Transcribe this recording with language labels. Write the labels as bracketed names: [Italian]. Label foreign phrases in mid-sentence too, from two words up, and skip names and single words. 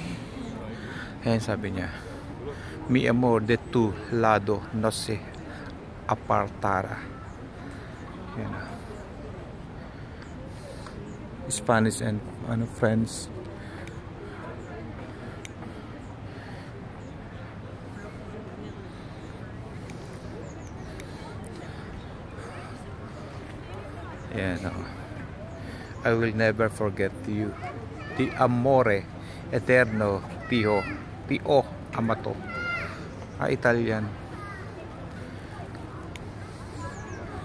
[Filipino] Ayan sabi niya, [Spanish] mi amor de tu lado no se apartara. [Filipino] Yan na. [English] Spanish and ano, friends. [Filipino] Yan o. [English] I will never forget you. [Italian] Ti amore eterno Tio amato. [English] Italian.